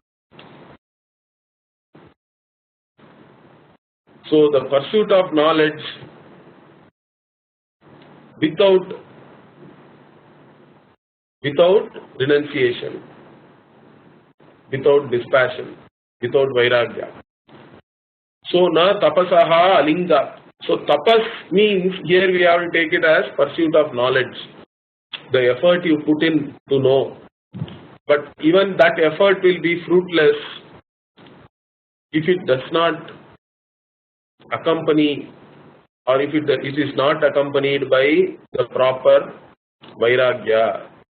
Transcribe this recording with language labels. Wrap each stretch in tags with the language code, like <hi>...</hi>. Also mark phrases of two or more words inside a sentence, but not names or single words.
<en>So the pursuit of knowledge without renunciation, without dispassion, without vairagya.</en> <sa>So न तपसा अलिङ्गा.</sa> <en>So tapas means here we have to take it as pursuit of knowledge. The effort you put in to know. But even that effort will be fruitless if it does not accompany, or if it is not accompanied by the proper vairagya.</en>